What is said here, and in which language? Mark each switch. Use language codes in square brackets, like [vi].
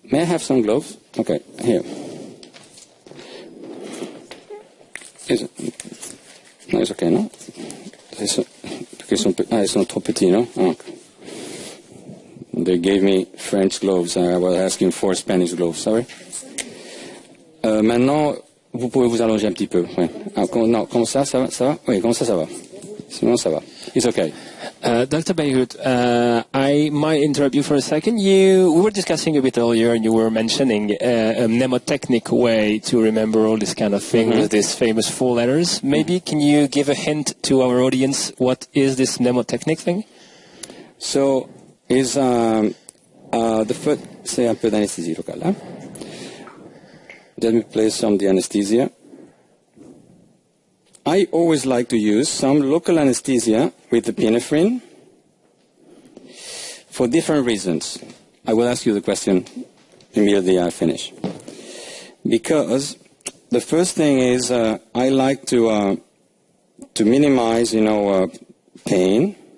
[en] May I have some gloves? Okay, here. No, it's okay, no? Ils sont trop petits, no? Oh. They gave me French gloves. I was asking for Spanish gloves. Sorry. [fr] Maintenant, vous pouvez vous allonger un petit peu. Ouais. Ah, non, comme ça va? Oui, comme ça va. Sinon, ça va. It's okay. [en] Dr. Beut, I might interrupt you for a second. We were discussing a bit earlier, and you were mentioning a mnemotechnic way to remember all this kind of thing with these famous 4 letters. Maybe can you give a hint to our audience? What is this mnemotechnic thing? So, is [fr] the first, c'est un peu d'anesthésie locale. Hein? [en] Let me place some of the anesthesia. I always like to use some local anesthesia with the epinephrine for different reasons. I will ask you the question immediately I finish. Because the first thing is I like to minimize, pain.